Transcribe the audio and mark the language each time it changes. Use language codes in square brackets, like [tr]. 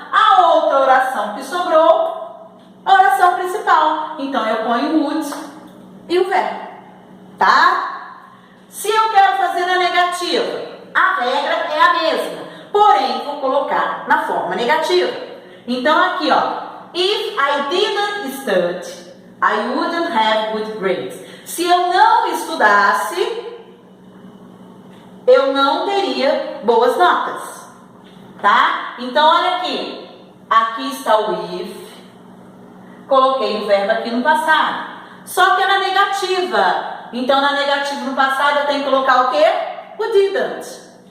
[pt] A outra oração que sobrou, a oração principal. Então, eu ponho o would e o verbo, tá? Se eu quero fazer na negativa, a regra é a mesma, porém, vou colocar na forma negativa. Então, aqui, ó, [en] if I didn't study, I wouldn't have good grades. [pt] Se eu não estudasse, eu não teria boas notas, tá? Então, olha aqui. Aqui está o if. Coloquei o verbo aqui no passado. Só que é na negativa. Então, na negativa no passado, eu tenho que colocar o quê? O didn't.